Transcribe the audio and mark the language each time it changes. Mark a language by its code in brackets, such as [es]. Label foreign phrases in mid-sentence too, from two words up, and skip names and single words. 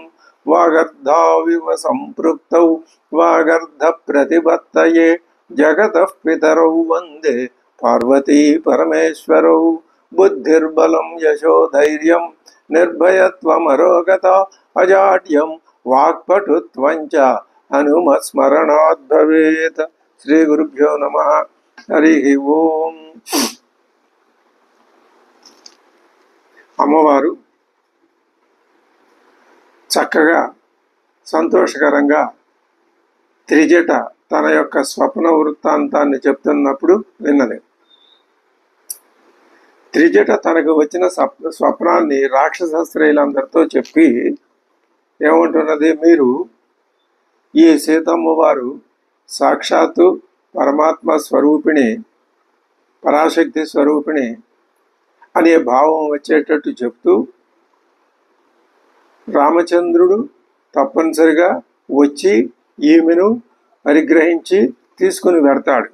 [sa] वागर्धाविव सम्पृक्तौ वागर्धप्रतिपत्तये जगतः पितरौ वन्दे पार्वती परमेश्वरौ। बुद्धिर्बलं यशोधैर्यं निर्भयत्वमरोगता अजाड्यं वाक्पटुत्वं च हनुमत्स्मरणात् भवेत्। श्री गुरुभ्यो नमः। हरि ओं। [te] అమ్మవారు చక్కగా సంతోషకరంగా త్రిజట తన యొక్క స్వప్న వృత్తాంతాన్ని చెప్తున్నప్పుడు విన్నది. త్రిజట తనకు వచ్చిన స్వప్నాన్ని రాక్షస స్త్రీలందరితో చెప్పి ఏమంటున్నది, మీరు ఈ సీతమ్మ వారు సాక్షాత్తు పరమాత్మ స్వరూపిణి, పరాశక్తి స్వరూపిణి అనే భావం వచ్చేటట్టు చెప్తూ రామచంద్రుడు తప్పనిసరిగా వచ్చి ఈమెను పరిగ్రహించి తీసుకుని వెడతాడు.